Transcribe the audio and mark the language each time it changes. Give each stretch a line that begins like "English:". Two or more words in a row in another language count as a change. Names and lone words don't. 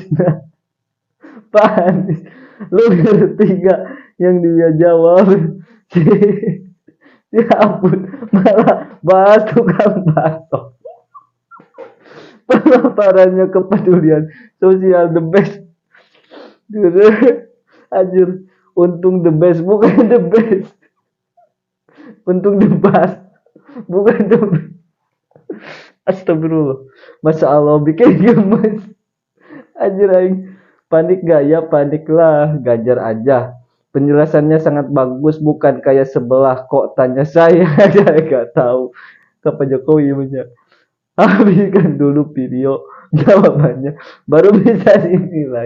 Indonesian: Pak Anies, lu ngerti gak yang dia jawab? Ya ampun, malah bahas tukang bakso. Pemaparannya kepedulian sosial
English: the best.
Indonesian: Anjir, untung
English: the best
Indonesian: bukan
English: the best.
Indonesian: Untung
English: the best
Indonesian: bukan
English: the best.
Indonesian: Astagfirullah.
Arabic: ما شاء الله
Indonesian: bikin gemes. Anjir aing. Panik gak ya? Panik lah. Gajar aja. Penjelasannya sangat bagus, bukan kayak sebelah. Kok tanya saya? Saya gak tahu. Ke Pak Jokowi punya. Habiskan dulu video jawabannya, baru bisa dinilai.